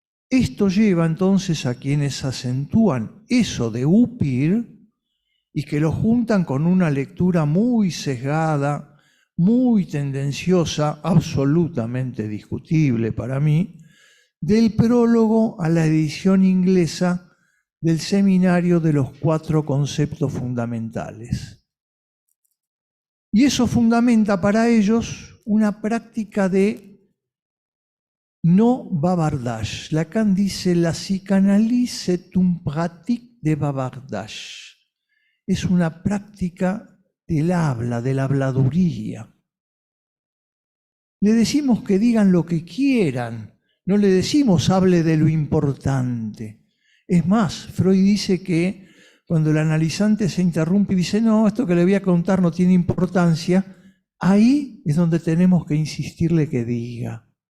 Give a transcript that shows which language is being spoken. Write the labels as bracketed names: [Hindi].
[Spanish] Esto lleva entonces a quienes acentúan eso de upir y que lo juntan con una lectura muy sesgada, muy tendenciosa, absolutamente discutible para mí, del prólogo a la edición inglesa del Seminario de los 4 Conceptos Fundamentales. Y eso fundamenta para ellos una práctica de no bavardage. [French] Lacan [Spanish] dice, la psicanálisis [French] est une pratique de bavardage. [Spanish] Es una práctica del habla, de la habladuría. Le decimos que digan lo que quieran, no le decimos hable de lo importante. Es más, Freud dice que cuando el analizante se interrumpe y dice, no, esto que le voy a contar no tiene importancia, ahí es donde tenemos que insistirle que diga.